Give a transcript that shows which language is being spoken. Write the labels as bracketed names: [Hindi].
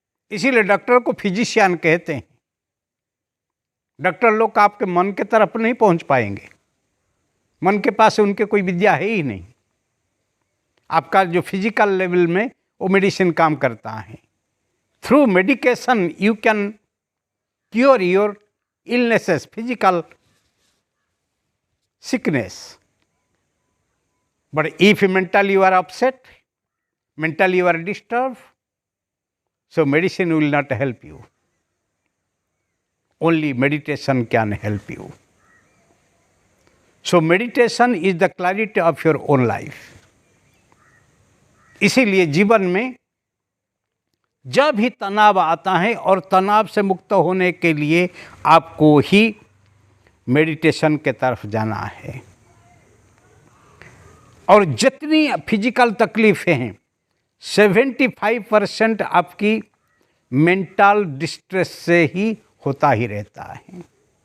[Hindi] इसीलिए डॉक्टर को फिजिशियन कहते हैं। डॉक्टर लोग आपके मन के तरफ नहीं पहुंच पाएंगे, मन के पास उनके कोई विद्या है ही नहीं। आपका जो फिजिकल लेवल में वो मेडिसिन काम करता है। [English] Through medication you can cure your illnesses, physical sickness. But if mentally you are upset, mentally you are disturbed, so medicine will not help you. Only meditation can help you. So meditation is the clarity of your own life. [Hindi] इसीलिए जीवन में जब भी तनाव आता है और तनाव से मुक्त होने के लिए आपको ही मेडिटेशन के तरफ जाना है। और जितनी फिजिकल तकलीफ़ें हैं 75% आपकी मेंटल डिस्ट्रेस से ही होता ही रहता है।